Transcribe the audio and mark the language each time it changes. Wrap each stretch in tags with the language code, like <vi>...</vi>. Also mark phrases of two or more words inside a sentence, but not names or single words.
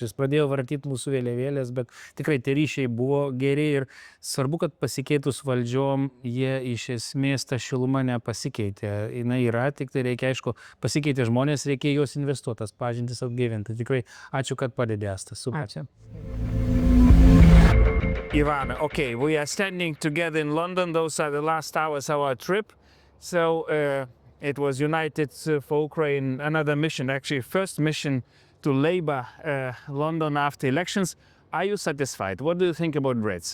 <lt>Jis pradėjo vartyti mūsų vėliavėlės, bet tikrai tie ryšiai buvo geri ir svarbu, kad pasikeitus valdžiom, jie iš esmės ta šiluma nepasikeitė. Jis yra, tik tai reikia, aišku, pasikeitė žmonės, reikia juos investuotas, pažintis atgaivinti. Tikrai ačiū, kad padedė, Asta. Super. Ačiū.</lt> <en>Ivana, okay, we are standing together in London. Those are the last hours of our trip. So it was United for Ukraine, another mission, actually first mission to Labour London after elections. Are you satisfied? What do you think about Brits?</en>